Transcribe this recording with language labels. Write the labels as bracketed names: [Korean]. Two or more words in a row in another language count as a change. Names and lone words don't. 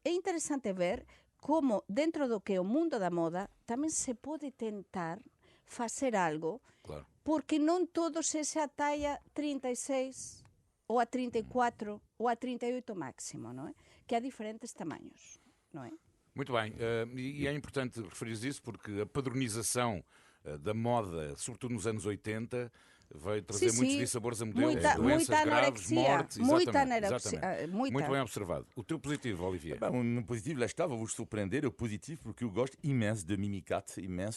[Galician] É interesante ver como dentro do que é o mundo da moda tamén se pode tentar facer algo, [Portuguese] Claro. [Galician] porque non todos é a talla 36 ou a 34 ou a 38 máximo, non é? Que há diferentes tamaños, non é? [Portuguese] Muito bem, e é importante referir isso porque a padronização da moda, sobretudo nos anos 80, veio trazer muitos dissabores a modelos, doenças graves, anorexia, mortes. muita Exatamente, anorexia, exatamente. muita. Muito bem observado. O teu positivo, Olivier? O meu positivo, lá está, vou-vos surpreender, é o positivo porque eu gosto imenso de Mimicat, imenso